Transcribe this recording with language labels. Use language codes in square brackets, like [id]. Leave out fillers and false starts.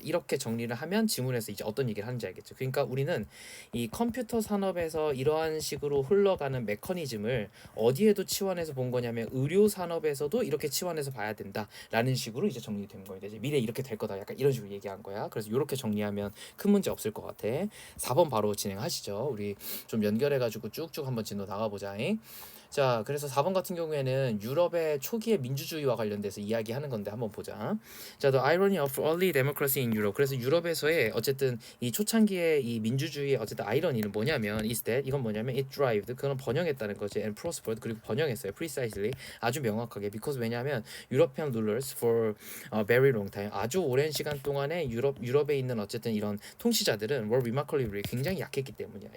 [ko] 이렇게 정리를 하면 지문에서 이제 어떤 얘기를 하는지 알겠죠. 그러니까 우리는 이 컴퓨터 산업에서 이러한 식으로 흘러가는 메커니즘을 어디에도 치환해서 본 거냐면 의료 산업에서도 이렇게 치환해서 봐야 된다라는 식으로 이제 정리된 거예요. 이제 미래 이렇게 될 거다. 약간 이런 식으로 얘기한 거야. 그래서 이렇게 정리하면 큰 문제 없을 것 같아. 4번 바로 진행하시죠. 우리 좀 연결해가지고 쭉쭉 한번 진도 나가보자. 자, 그래서 4번 같은 경우에는 유럽의 초기의 민주주의와 관련돼서 이야기하는 건데 한번 보자. [en] 자, The irony of early democracy in Europe. [ko] 그래서 유럽에서의 어쨌든 이 초창기의 이 민주주의의 어쨌든 아이러니는 뭐냐면 [en] is that [ko] 이건 뭐냐면 [en] it thrived [ko] 그건 번영했다는 거지 [en] and prospered [ko] 그리고 번영했어요. precisely 아주 명확하게 because 왜냐하면 [en] European rulers for a very long time [ko] 아주 오랜 시간 동안에 유럽에 있는 어쨌든 이런 통치자들은 [en] were remarkably [ko] 굉장히 약했기 때문이야.